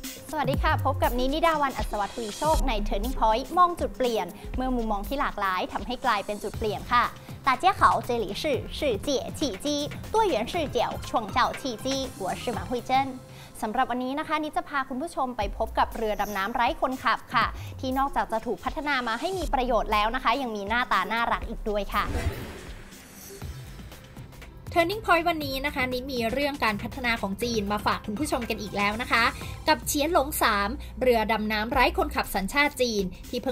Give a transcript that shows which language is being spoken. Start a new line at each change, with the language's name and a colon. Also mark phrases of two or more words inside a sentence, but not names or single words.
Thai: สวัสดีค่ะพบกับนิดาวันอัศวทวีโชคใน Turning Point มองจุดเปลี่ยนเมื่อมุมมองที่หลากหลายทำให้กลายเป็นจุดเปลี่ยนค่ะ
Chinese: 大家好这里是世界契机多元视角创造契机我是马慧珍
Thai: สำหรับวันนี้นะคะนิจะพาคุณผู้ชมไปพบกับเรือดำน้ำไร้คนขับค่ะที่นอกจากจะถูกพัฒนามาให้มีประโยชน์แล้วนะคะยังมีหน้าตาน่ารักอีกด้วยค่ะ Turning Point วันนี้นะคะนิมีเรื่องการพัฒนาของจีนมาฝากคุณผู้ชมกันอีกแล้วนะคะกับเฉียนหลง3เรือดำน้ำไร้คนขับสัญชาติจีนที่เพิ่ง